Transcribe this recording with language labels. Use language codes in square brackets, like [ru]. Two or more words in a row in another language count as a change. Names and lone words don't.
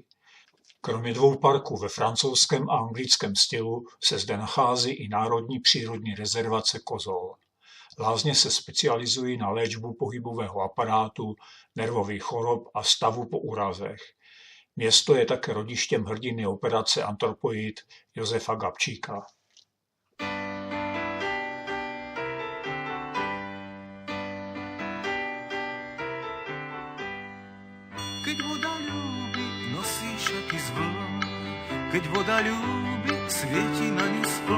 [cs] Kromě 2 parků ve francouzském a anglickém stylu se zde nachází i Národní přírodní rezervace Kozol. Lázně se specializují na léčbu pohybového aparátu, nervových chorob a stavu po úrazech. Město je také rodištěm hrdiny operace Antropoid Josefa Gabčíka. [sk] Keď voda ľúbi, nosí šaty z vln. Keď voda ľúbi, svieti na ňu spln.